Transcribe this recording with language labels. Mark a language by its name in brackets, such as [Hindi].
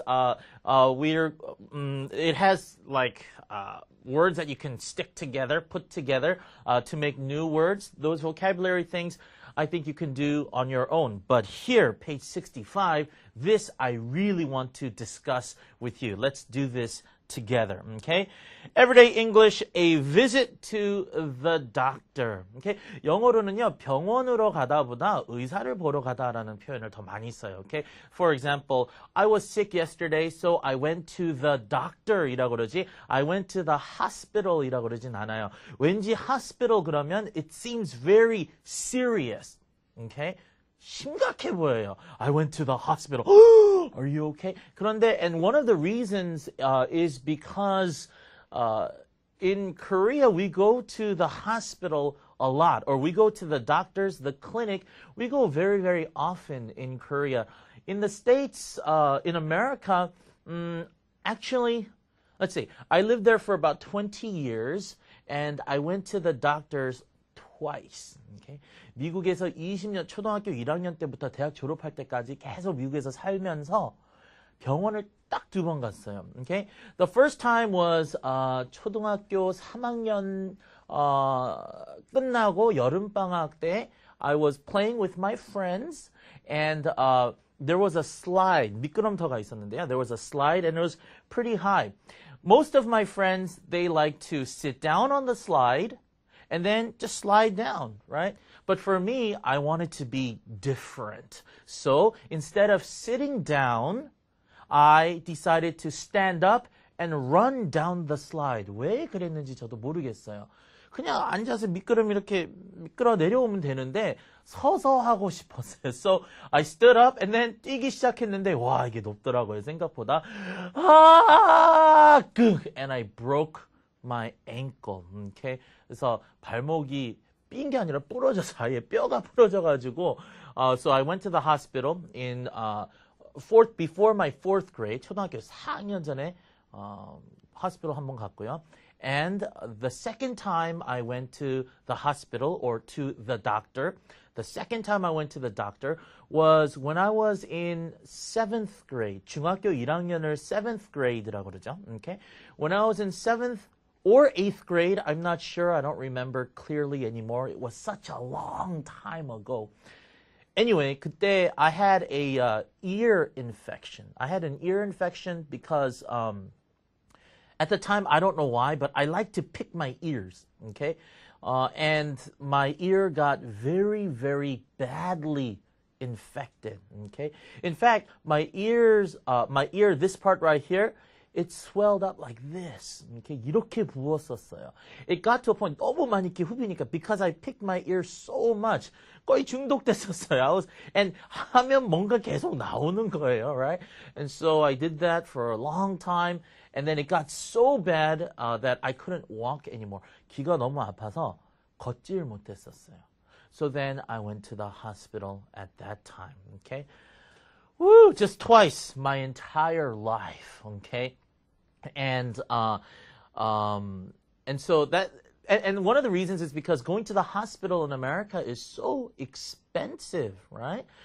[English] It has like words that you can stick together, put together to make new words. Those vocabulary things I think you can do on your own. But here, page 65, this I really want to discuss with you. Let's do this together, okay? Everyday English, a visit to the doctor. Okay? [Korean] 영어로는요, 병원으로 가다보다 의사를 보러 가다라는 표현을 더 많이 써요. [English] Okay? For example, I was sick yesterday, so I went to the doctor이라고 그러지, I went to the hospital이라고 [Korean] 그러진 않아요. 왠지 [English] hospital [Korean] 그러면 [English] it seems very serious. Okay? [Korean] 심각해 보여요. [English] I went to the hospital. Are you okay? [Korean] 그런데, [English] and one of the reasons is because in Korea we go to the hospital a lot, or we go to the doctors, the clinic. We go very, very often in Korea. In the States, in America, actually, let's see, I lived there for about 20 years, and I went to the doctors twice. Okay? [Korean] 미국에서 20년, 초등학교 1학년 때부터 대학 졸업할 때까지 계속 미국에서 살면서 병원을 딱 2번 갔어요. [English] Okay? The first time was [Korean] 초등학교 3학년 끝나고 여름방학 때 [English] I was playing with my friends, and there was a slide. [Korean] 미끄럼터가 있었는데요. [English] There was a slide, and it was pretty high. Most of my friends, they like to sit down on the slide and then just slide down, right? But for me, I wanted to be different. So instead of sitting down, I decided to stand up and run down the slide. [Korean] 왜 그랬는지 저도 모르겠어요. 그냥 앉아서 이렇게 미끄러 내려오면 되는데 서서 하고 싶었어요. [English] So I stood up and then [Korean] 뛰기 시작했는데 와, 이게 높더라고요, 생각보다. [English] And I broke my ankle. Okay? [Korean] 그래서 발목이 삔 게 아니라 부러져서 아예 뼈가 부러져가지고 [English] so I went to the hospital in before my 4th grade. [Korean] 초등학교 4학년 전에 hospital 한번 갔고요. [English] And the second time I went to the hospital or to the doctor, the second time I went to the doctor was when I was in 7th grade. [Korean] 중학교 1학년을 7th grade라고 그러죠. [English] Okay? When I was in 7th or 8th grade, I'm not sure, I don't remember clearly anymore. It was such a long time ago. Anyway, [Korean] 그때 [English] I had a ear infection. I had an ear infection because at the time, I don't know why, but I like to pick my ears, okay? And my ear got very, very badly infected, okay? In fact, my ear, this part right here, it swelled up like this. [Korean] Okay? 이렇게 부었었어요. [English] It got to a point, [Korean] 너무 많이 이렇게 후비니까, [English] because I picked my ear so much, [Korean] 거의 중독됐었어요. And 하면 뭔가 계속 나오는 거예요, right? [English] And so I did that for a long time, and then it got so bad that I couldn't walk anymore. [Korean] 귀가 너무 아파서 걷질 못했었어요. [English] So then I went to the hospital at that time, okay? Woo, just twice my entire life, okay? And so that, and one of the reasons is because going to the hospital in America is so expensive, right?